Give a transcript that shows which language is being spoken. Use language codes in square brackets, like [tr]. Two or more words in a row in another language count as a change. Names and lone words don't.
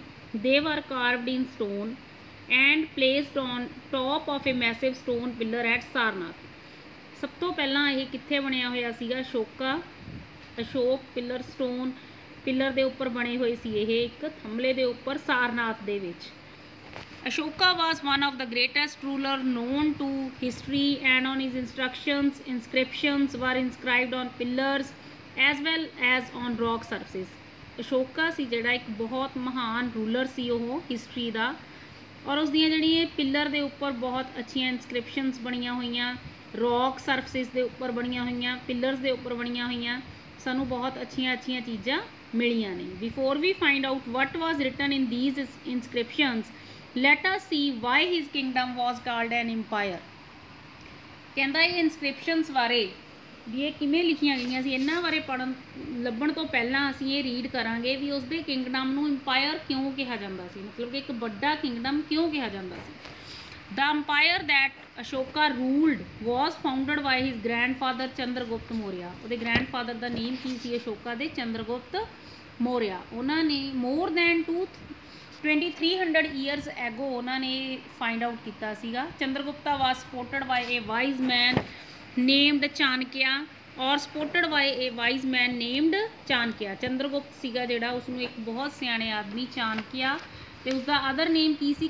[en] They were carved in stone and placed on top of a massive stone pillar at Sarnath. [pa] ਸਭ ਤੋਂ ਪਹਿਲਾਂ ਇਹ ਕਿੱਥੇ ਬਣਿਆ ਹੋਇਆ ਸੀਗਾ? ਅਸ਼ੋਕ ਪਿਲਰ [en] stone pillar [pa] ਦੇ ਉੱਪਰ ਬਣੇ ਹੋਏ ਸੀ ਇਹ ਇੱਕ ਥੰਬਲੇ ਦੇ ਉੱਪਰ ਸਾਰਨਾਥ ਦੇ ਵਿੱਚ। [en] Ashoka was one of the greatest ruler known to history, and on his instructions, inscriptions were inscribed on pillars as well as on rock surfaces. [pa] Ashoka ਸੀ ਜਿਹੜਾ ਇੱਕ ਬਹੁਤ ਮਹਾਨ ਰੂਲਰ ਸੀ ਉਹ ਹਿਸਟਰੀ ਦਾ, ਔਰ ਉਸ ਦੀਆਂ ਜਿਹੜੀਆਂ ਪਿੱਲਰ ਦੇ ਉੱਪਰ ਬਹੁਤ ਅੱਛੀਆਂ ਇਨਸਕ੍ਰਿਪਸ਼ਨਸ ਬਣੀਆਂ ਹੋਈਆਂ, [en] rock surfaces [pa] ਦੇ ਉੱਪਰ ਬਣੀਆਂ ਹੋਈਆਂ, ਪਿੱਲਰਸ ਦੇ ਉੱਪਰ ਬਣੀਆਂ ਹੋਈਆਂ, ਸਾਨੂੰ ਬਹੁਤ ਅੱਛੀਆਂ ਚੀਜ਼ਾਂ ਮਿਲੀਆਂ ਨੇ। [en] Before we find out what was written in these inscriptions, let us see why his kingdom was called an empire। [pa] ਕਹਿੰਦਾ ਇਹ ਇਨਸਕ੍ਰਿਪਸ਼ਨਸ ਬਾਰੇ ਵੀ ਇਹ ਕਿਵੇਂ ਲਿਖੀਆਂ ਗਈਆਂ ਸੀ, ਇਹਨਾਂ ਬਾਰੇ ਲੱਭਣ ਤੋਂ ਪਹਿਲਾਂ ਅਸੀਂ ਇਹ ਰੀਡ ਕਰਾਂਗੇ ਵੀ ਉਸਦੇ ਕਿੰਗਡਮ ਨੂੰ ਇੰਪਾਇਰ ਕਿਉਂ ਕਿਹਾ ਜਾਂਦਾ ਸੀ, ਮਤਲਬ ਕਿ ਇੱਕ ਵੱਡਾ ਕਿੰਗਡਮ ਕਿਉਂ ਕਿਹਾ ਜਾਂਦਾ ਸੀ। [en] The empire that Ashoka ruled was founded by his grandfather ਚੰਦਰਗੁਪਤ ਮੌਰਿਆ। [pa] ਉਹਦੇ ਗ੍ਰੈਂਡਫਾਦਰ ਦਾ ਨੇਮ ਕੀ ਸੀ ਅਸ਼ੋਕਾ ਦੇ? ਚੰਦਰਗੁਪਤ ਮੌਰਿਆ। ਉਹਨਾਂ ਨੇ [en] more than [pa] 2300 [en] years ago [pa] ਉਹਨਾਂ ਨੇ [en] find out [pa] ਕੀਤਾ ਸੀਗਾ। [en] Chandragupta was supported by a wise man named Chanakya, or supported by a wise man named Chanakya. [pa] ਚੰਦਰਗੁਪਤ ਸੀਗਾ ਜਿਹੜਾ, ਉਸਨੂੰ ਇੱਕ ਬਹੁਤ ਸਿਆਣੇ ਆਦਮੀ ਚਾਣਕਿਆ, ਤੇ ਉਸਦਾ [en] other name [pa] ਕੀ ਸੀ?